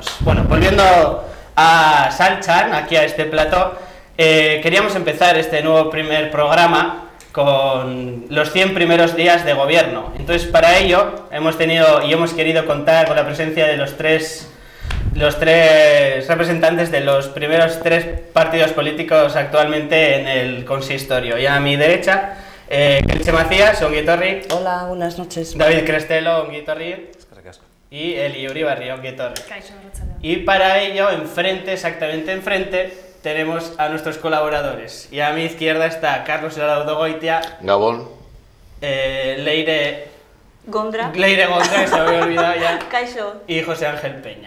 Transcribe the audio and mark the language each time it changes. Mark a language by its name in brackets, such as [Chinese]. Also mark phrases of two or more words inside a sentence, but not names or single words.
[Spanish] Bueno, volviendo a Saltxan, aquí a este plató, queríamos empezar este nuevo primer programa con los 100 primeros días de gobierno. Entonces, para ello hemos querido contar con la presencia de los tres representantes de los primeros 3 partidos políticos actualmente en el consistorio. Y a mi derecha, [Basque] Kelche Macías, ongi etorri. [Spanish] Hola, buenas noches. [Basque] David Crestelo, ongi etorri. Y Eli Uribarri, ongi etorri. [Spanish] Y para ello, exactamente enfrente, tenemos a nuestros colaboradores. Y a mi izquierda está Carlos Laudogoitia. [Basque] Gabón. [Spanish] Leire Gondra, que se me había olvidado ya. [Basque] Caixo. [Spanish] Y José Ángel Peña.